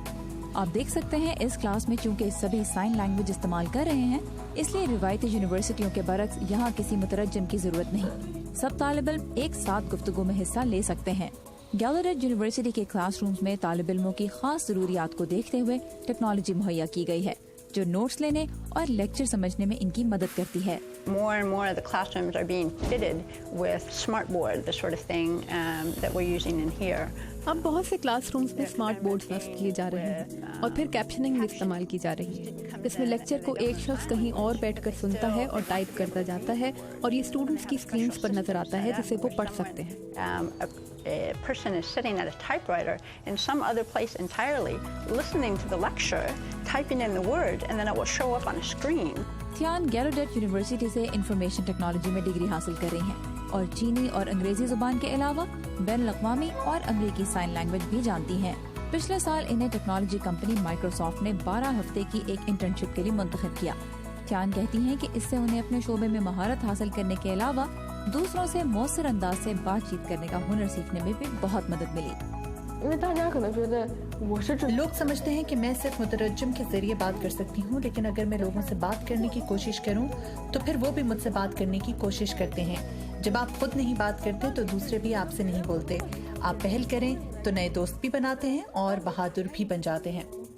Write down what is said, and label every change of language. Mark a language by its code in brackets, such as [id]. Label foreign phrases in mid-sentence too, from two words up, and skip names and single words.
[ur] آپ دیکھ سکتے ہیں اس کلاس میں چونکہ سبھی [en] sign language [ur] استعمال کر رہے ہیں، اس لیے روایتی یونیورسٹیوں کے برعکس یہاں کسی مترجم کی ضرورت نہیں. سب طالب علم ایک ساتھ گفتگو میں حصہ لے سکتے ہیں۔ گیلریڈ یونیورسٹی کے کلاس رومز میں طالب علموں کی خاص ضروریات کو دیکھتے ہوئے ٹیکنالوجی مہیا کی گئی ہے، جو نوٹس لینے اور لیکچر سمجھنے میں ان کی مدد کرتی ہے. [en] More and more of the classrooms are being fitted with smartboard, the sort of thing that we're using in here. [ur] اب بہت سے کلاس رومز میں [en] smart boards [ur] نصب کیے جا رہے ہیں، اور پھر کیپشننگ استعمال کی جا رہی ہے، جس میں لیکچر کو ایک شخص کہیں اور بیٹھ کر سنتا ہے اور ٹائپ کرتا جاتا ہے، اور یہ اسٹوڈنٹس کی اسکرینز پر نظر آتا ہے جسے وہ پڑھ سکتے ہیں. [en] A person is sitting at a typewriter in some other place entirely, listening to the lecture, typing in the word, and then it will show up on a screen. [ur] تھیان گیلریڈ یونیورسٹی سے [en] information technology [ur] میں ڈگری حاصل کر رہی ہیں، اور چینی اور انگریزی زبان کے علاوہ بین الاقوامی اور امریکی [en] sign language [ur] بھی جانتی ہیں. پچھلے سال انہیں [en] technology company [ur] مائیکروسافٹ نے 12 ہفتے کی ایک انٹرنشپ کے لیے منتخب کیا. تھیان کہتی ہیں کہ اس سے انہیں اپنے شعبے میں مہارت حاصل کرنے کے علاوہ دوسروں سے مؤثر انداز سے بات چیت کرنے کا ہنر سیکھنے میں بھی بہت مدد ملی. [zh] 因为大家可能觉得 [ur] لوگ سمجھتے ہیں کہ میں صرف مترجم کے ذریعے بات کر سکتی ہوں، لیکن اگر میں لوگوں سے بات کرنے کی کوشش کروں تو پھر وہ بھی مجھ سے بات کرنے کی کوشش کرتے ہیں. جب آپ خود نہیں بات کرتے تو دوسرے بھی آپ سے نہیں بولتے۔ آپ پہل کریں تو نئے دوست بھی بناتے ہیں اور بہادر بھی بن جاتے ہیں.